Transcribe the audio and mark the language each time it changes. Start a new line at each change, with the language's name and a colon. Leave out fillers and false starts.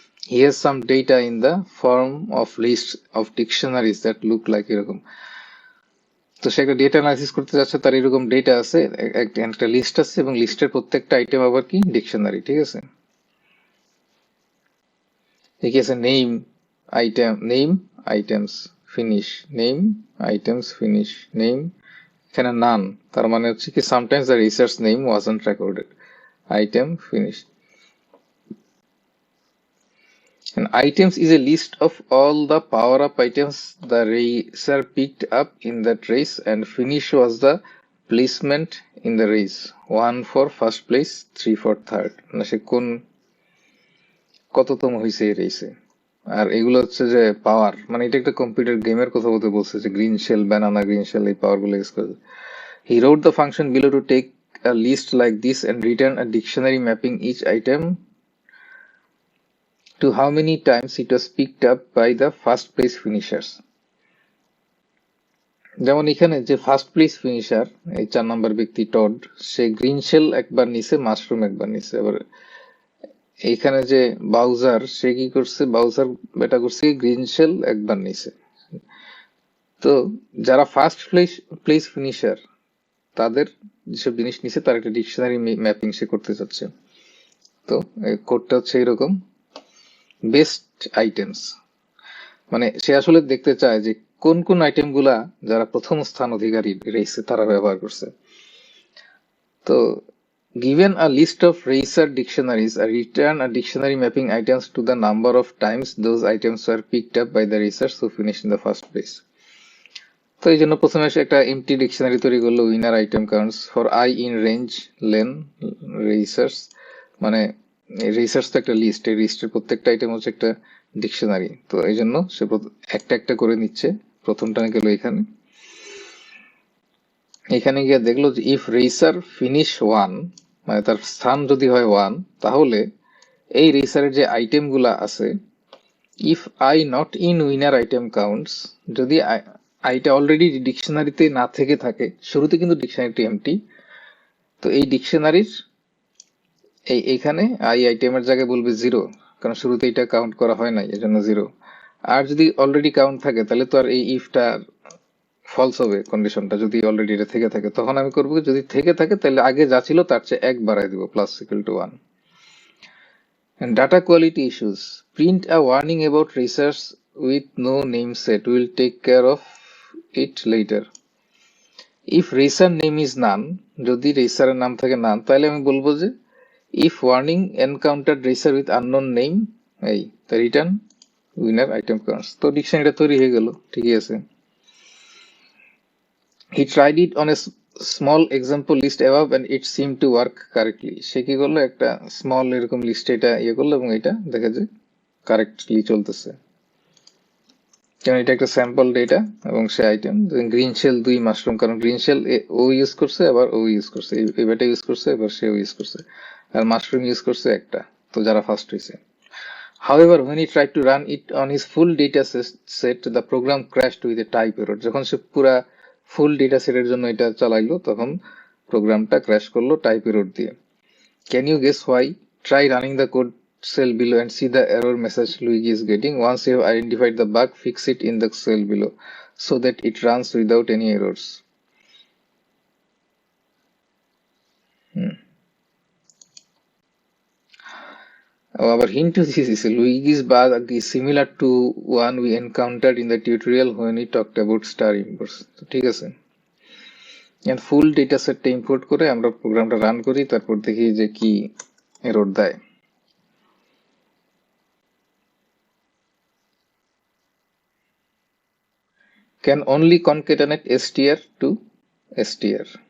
English: He has some data in the form of lists of dictionaries that look like
Bangla: এরকম। তো সে একটা data analysis করতে যাচ্ছে, তার এরকম ডেটা আছে, একটা লিস্ট আছে, এবং লিস্টের প্রত্যেকটা আইটেম আবার কি ডিকশনারি, ঠিক আছে। কি আছে, name item, name items, finish, name items, finish, name, এখানে নান, তার মানে হচ্ছে কি sometimes the research name wasn't recorded, item, finish.
English: And items is a list of all the power-up items the racer picked up in that race, and finish was the placement in the race. 1 for first place, 3 for third.
Bangla: মানে সে কোন কততম হয়েছে এই রেসে। আর এগুলো হচ্ছে যে পাওয়ার, মানে এটা একটা কম্পিউটার গেমের কথা বলতে বলছে, যে green shell, banana, green shell, এই পাওয়ার গুলো ইউজ করে।
English: He wrote the function below to take a list like this and return a dictionary mapping each item to how many times it was picked up by the first place finishers.
Bangla: যেমন এখানে যে first place finisher এই 4 নম্বর ব্যক্তি Todd, সে green shell একবার নিছে, mushroom একবার নিছে। আবার এইখানে যে বাউজার, সে কি করছে, বাউজার বেটা করছে গ্রিন শেল একবার নিছে। তো যারা ফার্স্ট প্লেস ফিনিশার তাদের যেসব জিনিস নিছে তার একটা ডিকশনারি ম্যাপিং সে করতে চাচ্ছে। তো কোডটা হচ্ছে এরকম, বেস্ট আইটেমস, মানে সে আসলে দেখতে চায় যে কোন কোন আইটেম গুলা যারা প্রথম স্থান অধিকারী রেসে তারা ব্যবহার করছে।
English: তো given a list of racer dictionaries, return a dictionary mapping items to the number of times those items were picked up by the racers who finished in the first place.
Bangla: তো এই জন্য প্রথমে সে একটা এমটি ডিকশনারি তৈরি করলো, winner item counts for I in range lane racers, মানে racers তো একটা লিস্ট, এই লিস্টের প্রত্যেকটা আইটেম হচ্ছে একটা ডিকশনারি। তো এই জন্য সে একটা একটা করে নিচ্ছে। প্রথমটা গেল এখানে, এখানে গিয়ে দেখলো যে ইফ রেসার ফিনিশ 1, মানে তার স্থান যদি হয় 1, তাহলে এই রেসারের যে আইটেম গুলা আছে, if I not in winner item counts, যদি আইটা অলরেডি ডিকশনারিতে না থেকে থাকে, শুরুতে কিন্তু ডিকশনারিটি এমটি, তো এই ডিকশনারির এইখানে আই আইটেমের জায়গায় বলবে 0, কারণ শুরুতে এটা কাউন্ট করা হয় নাই, এজন্য 0। আর যদি অলরেডি কাউন্ট থাকে তাহলে তো আর এই ইফটা ফলস হবে কন্ডিশনটা, যদি অলরেডি এটা থেকে থাকে। তখন আমি করবো যদি থেকে থাকে তাহলে আগে যা ছিল তার চেয়ে 1 বাড়াই দিব, plus equal to 1।
English: And data quality issues. Print a warning about research with no name set. We'll take care of it later. If racer name is none,
Bangla: যদি রেসারের নাম থাকে none, তাহলে আমি বলবো যে
English: if warning encountered racer with unknown name, এই the return winner item counts.
Bangla: তো ডিকশনারিটা তৈরি হয়ে গেল, ঠিকই আছে।
English: He tried it on a small example list above and it seemed to work correctly.
Bangla: সে কি করলো, একটা স্মল এরকম লিস্ট এটা ইয়ে করলো এবং এটা দেখা যায় কারেক্টলি চলতেছে, কারণ এটা একটা স্যাম্পল ডেটা এবং সে আইটেম। গ্রিন শেল 2 মাশরুম, কারণ গ্রিন শেল ও ইউজ করছে, আবার ও ইউজ করছে, এবারটা ইউজ করছে, এবার সেও ইউজ করছে, আর মাশরুম ইউজ করছে একটা, তো যারা ফার্স্ট হয়েছে।
English: However, when he tried to run it on his full data set, the program crashed with a type error.
Bangla: যখন সে পুরা ফুল ডেটা সেটের জন্য এটা চালাইলো, তখন প্রোগ্রামটা ক্র্যাশ করলো টাইপ এরর দিয়ে।
English: Can you guess why? Try running the code cell below and see the error message Luigi is getting. Once you have identified the bug, fix it in the cell below so that it runs without any errors. Our hint to this is Luigi's bug is similar to one we encountered in the tutorial when we talked about star imports.
Bangla: তো ঠিক আছে, ফুল data সেটটা import করে আমরা প্রোগ্রামটা run করি, তারপর দেখি যে কি এরর দেয়।
English: Can only concatenate str to str.